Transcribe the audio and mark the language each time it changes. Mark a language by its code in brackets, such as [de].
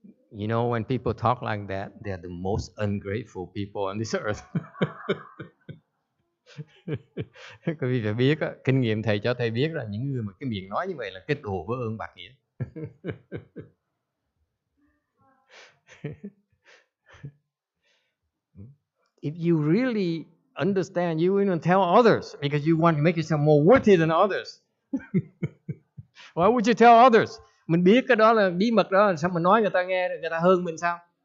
[en] You know, when people talk like that, they're the most ungrateful people on this earth. [vi] Quý vị phải biết, kinh nghiệm thầy cho thầy biết là những người mà cái miệng nói như vậy là cái đồ vô ơn bạc nghĩa. [en] If you really understand, you will tell others because you want to make yourself more worthy than others. Why would you tell others? [vi] Mình biết cái đó là bí mật đó, sao mình nói người ta nghe, người ta hơn mình sao?